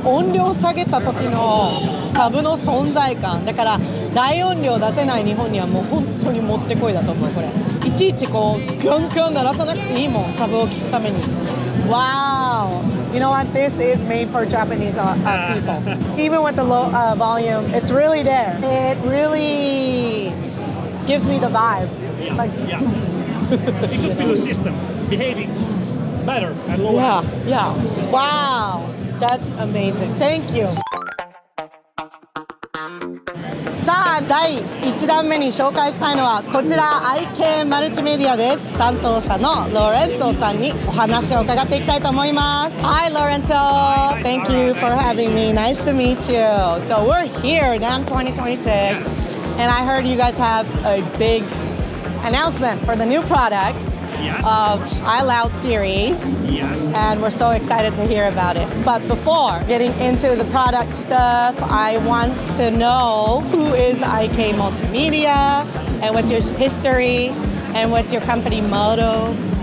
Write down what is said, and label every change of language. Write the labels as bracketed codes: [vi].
[ja] 音量下げた時のサブの存在感だから、大音量出せない日本にはもう本当にもってこいだと思う。これいちいちこうガンガン鳴らさなくていいもん、サブを聞くために。 [en] Wow, you know what, this is made for Japanese people. Even with the low volume, it's really there. It really gives me the vibe. Like, Yeah. You just feel the system behaving better and lower. Yeah. Wow, that's amazing. Thank you. [ja] さあ、第1弾目に紹介したいのはこちら IK マルチメディアです。担当者のロレンツォさんにお話を伺っていきたいと思います。 [en] Hi, Lorenzo. Thank you for having me. Nice to meet you. So we're here, NAMM 2026, and I heard you guys have a big announcement for the new product of iLoud series. Yes. And we're so excited to hear about it. But before getting into the product stuff, I want to know who is IK Multimedia and what's your history and what's your company motto?